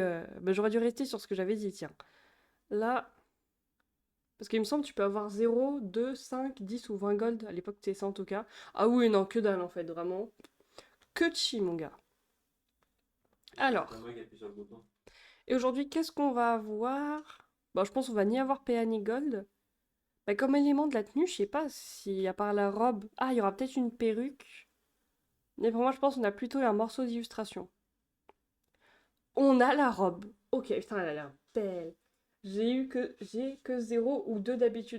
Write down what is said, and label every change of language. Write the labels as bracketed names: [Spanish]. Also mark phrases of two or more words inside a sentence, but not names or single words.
[French] Bah, j'aurais dû rester sur ce que j'avais dit, tiens. Là, parce qu'il me semble que tu peux avoir 0, 2, 5, 10 ou 20 gold. À l'époque, c'était ça en tout cas. Ah oui, non, que dalle en fait, vraiment. Que de chi, mon gars. C'est Alors, moi qui appuie sur le bouton. et aujourd'hui, qu'est-ce qu'on va avoir? Bon, je pense qu'on va ni avoir PA ni gold. Bah, comme élément de la tenue, je sais pas si, à part la robe... Ah, il y aura peut-être une perruque. Mais pour moi, je pense qu'on a plutôt un morceau d'illustration. On a la robe. Ok, putain, elle a l'air belle. J'ai que 0 ou 2 d'habitude.